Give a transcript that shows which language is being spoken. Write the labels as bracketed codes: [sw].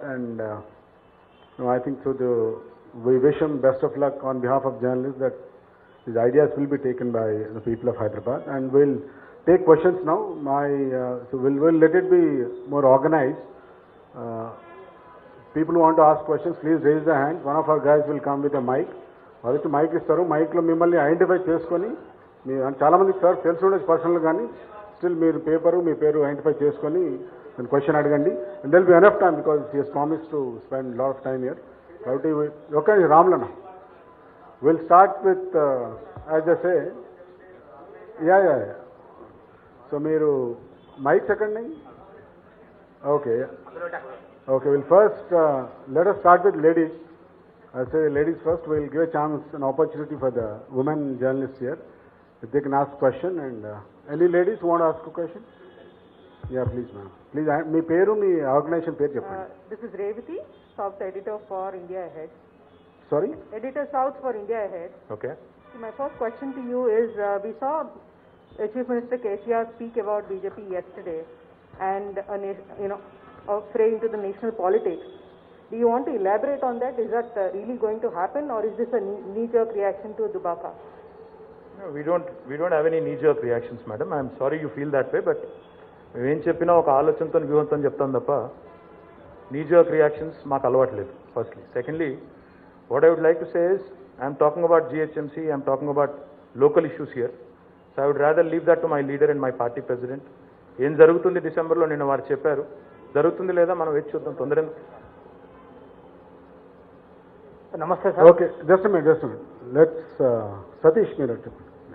[en] And I think so. We wish him best of luck on behalf of journalists that his ideas will be taken by the people of Hyderabad. And we'll take questions now. So we'll let it be more organized. People who want to ask questions, please raise their hands. One of our guys will come with a mic. [te] వాళ్ళకి mic ఇస్తారు. మైక్లో మిమ్మల్ని identify చేసుకొని, మీ చాలా మందికి sir తెలిసి ఉండొచ్చు personal, కానీ స్టిల్ మీరు మీ పేరు ఐడెంటిఫై చేసుకొని క్వశ్చన్ అడగండి. And they'll B enough time because he has promise to spend lot of time here. [en] కాబట్టి ఓకే రామ్లన్న, will start with as a say yeah. [te] So మీరు mic second. [en] Okay, we'll first let us start with ladies. I'll say ladies first. We'll give a chance, an opportunity for the women journalists here, if they can ask question. And any ladies who want to ask a question? Yeah, please ma'am. [te] Please, మీ పేరు, మీ organisation పేరు చెప్పండి. [en] This is Revati, South Editor for India Ahead. Sorry? Editor South for India Ahead. Okay. So my first question to you is, we saw Chief Minister KCR speak about BJP yesterday and a fray into the national politics. Do you want to elaborate on that? Is that really going to happen, or is this a knee-jerk reaction to Dubaka? No, we don't have any knee-jerk reactions, madam. I'm sorry you feel that way, but [te] మేమేం చెప్పినా ఒక ఆలోచనతో వ్యూహంతో చెప్తాం తప్ప knee-jerk reactions మాకు అలవాట్లేదు. [en] Firstly, secondly, what I would like to say is, I'm talking about GHMC, I'm talking about local issues here. So I would rather leave that to my leader and my party president. [te] ఏం జరుగుతుంది డిసెంబర్లో నిన్న వారు చెప్పారు, జరుగుతుంది లేదా మనం వేచి చూద్దాం, తొందర. నమస్తే sir. [en] Okay, just minute. Let's Satish [te] మీరు చెప్పండి.